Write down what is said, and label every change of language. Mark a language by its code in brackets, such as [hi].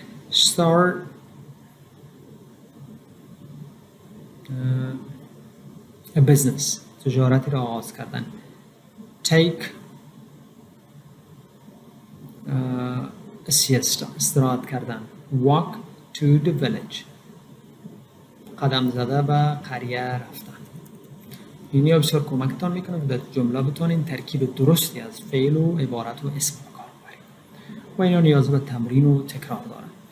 [en] Start a business. [fa] تجارتی را آغاز کردن. [en] take a siesta [fa] استراحت کردن. [en] walk to the village [fa] قدم زده به قریه رفتن. اینیا بسیار کمکتان میکنه که در جمله بتونین ترکیب درستی از فعل و عبارت و اسم کار ببرید و اینا نیاز به تمرین و تکرار دارن.